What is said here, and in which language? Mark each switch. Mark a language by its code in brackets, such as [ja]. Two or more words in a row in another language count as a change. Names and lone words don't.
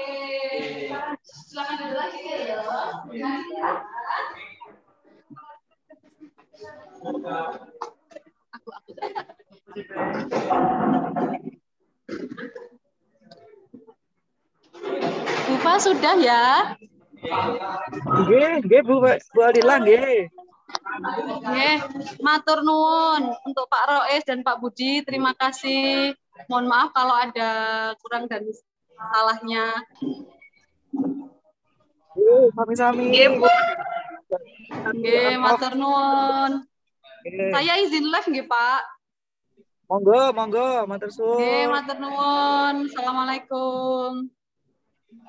[id] Silakan dulu lagi ya. Bupa sudah ya? [jv] Nggih, Bu Aldila nggih. Nggih, matur nuwun [id] untuk Pak Rois dan Pak Budi, terima kasih. Mohon maaf kalau ada kurang dan salahnya. [jv] Sami-sami. Nggih, Bu. Nggih, matur nuwun. [id] Saya izin live nggih, Pak. [jv] Monggo, matur suwun. Nggih, matur nuwun. Assalamualaikum.